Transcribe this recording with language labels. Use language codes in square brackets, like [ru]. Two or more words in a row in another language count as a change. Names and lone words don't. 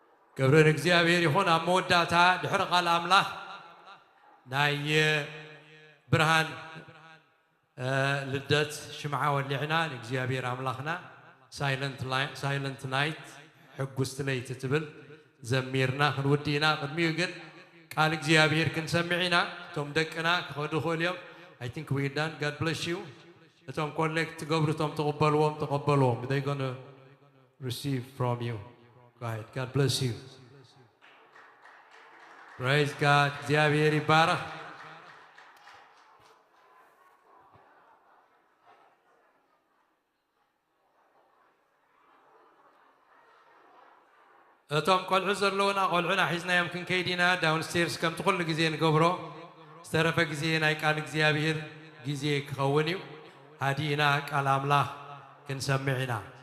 [ti] كبرن እግዚአብሔር ይሁን አመወዳታ ድሕሪ ቃል አምላኽ ናይ ብርሃን ልደት ሽምዓ ወሊዕና እግዚአብሔር አምላኽና ሳይለንት ናይት ሕጉስት ለይቲ ትብል ዘሚርና ክንውዲና ቅድሚኡ ግን ቃል እግዚአብሔር ክንሰምዒና እቶም ደቅና ክኸዱ ኽእልዮም [en] I think we're done. God bless you. [ti] እቶም ኮሌክት ገብሩ እቶም ተቐበልዎም [en] they're going to receive from you. Go ahead. God bless you. Praise God. [ti] እግዚአብሔር ይባረክ እቶም ቆልዑ ዘለውና ቆልዑና ሒዝናዮም ክንከይዲና ዳውንስቴርስ ከምቲ ኩሉ ግዜ ንገብሮ ዝተረፈ ግዜ ናይ ቃል እግዚአብሔር ግዜ ክኸውን እዩ ሃዲእና ቃል ኣምላኽ ክንሰምዕ ኢና